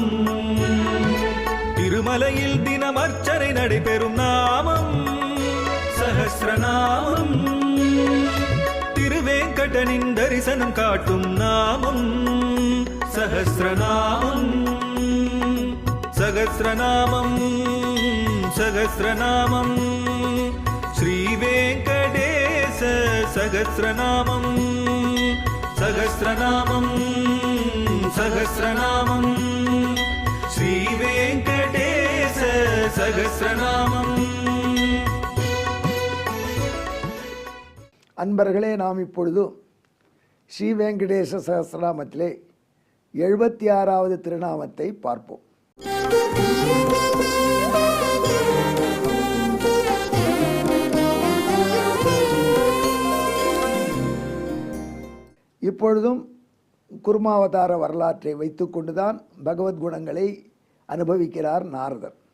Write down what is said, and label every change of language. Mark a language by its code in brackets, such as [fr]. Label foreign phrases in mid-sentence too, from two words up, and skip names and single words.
[ta] திருமலையில் தினம் அர்ச்சனை நடைபெறும் நாமம் சஹஸ்ரநாமம். திருவேங்கடனின் தரிசனம் காட்டும் நாமம் சஹஸ்ரநாமம். [sa] सहस्रनामं सहस्रनामं श्रीवेङ्कटेश सहस्रनामं सहस्रनामं सहस्रनामं श्रीवेङ्कटेश सहस्रनामं। [ta] அன்பர்களே, நாம் இப்பொழுது ஸ்ரீ வெங்கடேச சகஸ்ரநாமத்திலே 76வது திருநாமத்தை பார்ப்போம். இப்பொழுதும் குருமாவதார வரலாற்றை வைத்துக்கொண்டுதான் பகவத் குணங்களை அனுபவிக்கிறார் நாரதர்.